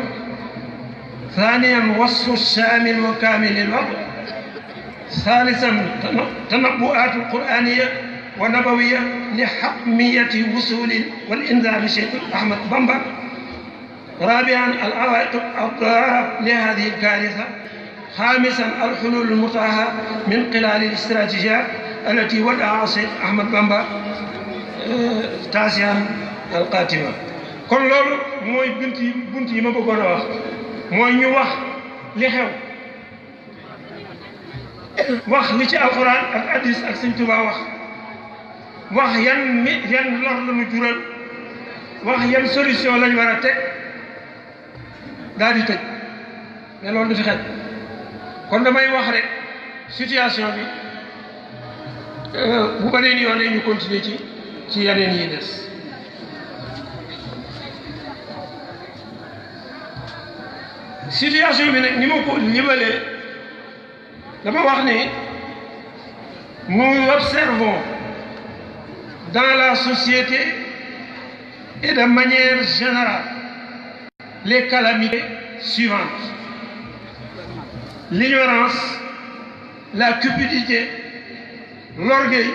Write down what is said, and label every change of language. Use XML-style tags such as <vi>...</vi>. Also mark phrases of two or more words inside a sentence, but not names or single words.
<ar>ثانيا وصف الشامل وكامل للوضع، ثالثا تنبؤات القرآنية ونبوية لحتمية وصول والإنذار بشيخ أحمد بامبا، رابعا العوائق الضارة لهذه الكارثة، خامسا الحلول المتاحة من خلال الاستراتيجيات التي وضعها الشيخ أحمد بامبا، تاسعا القاتمة.</ar> <wo>kon loolu mooy bunt yi ma bëggoon a wax mooy ñu wax li xew wax li ci alxuraan ak hadiis ak Sëñ Tuubaa wax yan lor la ñu jural, wax yan solution lañ war a teg daal di tëj mais loolu du fi xel. kon damay wax rek situation bi bu beneen yoon ñu continuer ci yeneen yi des. situation bi nag ni ma ko libalee dama wax ni</wo> <fr>nous observons dans la société et de manière générale les calamités suivantes: l'ignorance, la cupidité, l'orgueil,</fr>